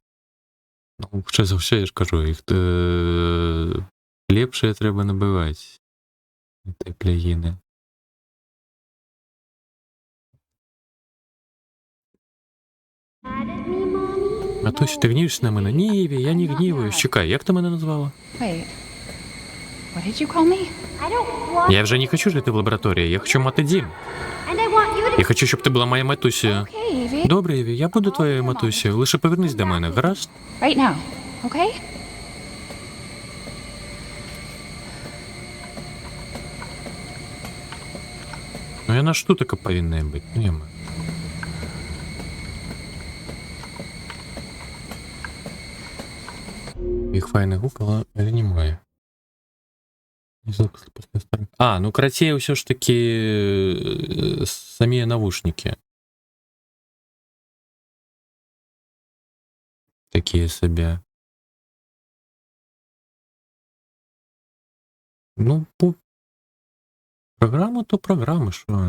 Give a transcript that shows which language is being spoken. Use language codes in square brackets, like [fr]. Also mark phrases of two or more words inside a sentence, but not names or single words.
[be] Ну, хутчэй за ўсё, я ж кажу, іх лепшыя трэба набываць, гэтыя плюгіны. [uk] Матуся, ты гнівишся на мене? Ні, Іві, я не гніваюсь. Чекай, як ти мене назвала? [en] Wait. What did you call me? [uk] Я вже не хочу жити в лабораторії, я хочу мати дім. Я хочу, щоб ти була моя матусею. [en] Okay, Evie. [uk] Добре, Іві, я буду твоєю матусею, лише повернись до мене, гаразд? [en] Right now, okay? [be] Ну, яна ж тут така повинна бути, нема. [uk] Їх файний гук, але немає. [be] Ну, карацей, ўсё ж такі самі навушнікі. Такія сабе. Ну, праграма то праграма, што?